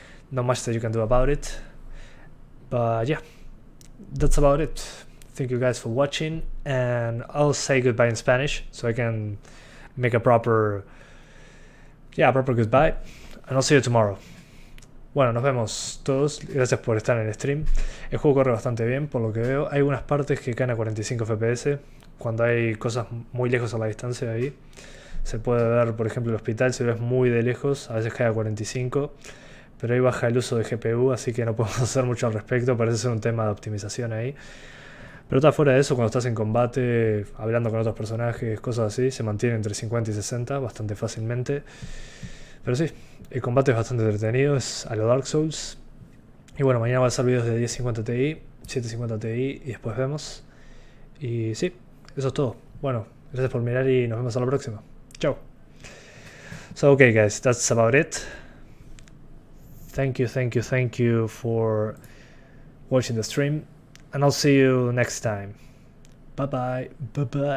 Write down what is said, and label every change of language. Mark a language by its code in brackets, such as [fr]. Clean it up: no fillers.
[en] Not much that you can do about it. But yeah, that's about it. Thank you guys for watching, and I'll say goodbye in Spanish so I can make a proper goodbye, and I'll see you tomorrow. [es] Bueno, nos vemos todos. Gracias por estar en el stream. El juego corre bastante bien, por lo que veo. Hay unas partes que caen a 45 FPS. Cuando hay cosas muy lejos a la distancia ahí. Se puede ver, por ejemplo, el hospital. Si ves muy de lejos, a veces cae a 45. Pero ahí baja el uso de GPU, así que no podemos hacer mucho al respecto. Parece ser un tema de optimización ahí. Pero está fuera de eso, cuando estás en combate, hablando con otros personajes, cosas así, se mantiene entre 50 y 60 bastante fácilmente. Pero sí, el combate es bastante entretenido, es a lo Dark Souls. Y bueno, mañana va a ser videos de 1050 Ti, 750 Ti y después vemos. Y sí, eso es todo. Bueno, gracias por mirar y nos vemos a la próxima. Chao. [en] So okay guys, that's about it. Thank you for watching the stream. And I'll see you next time. Bye bye.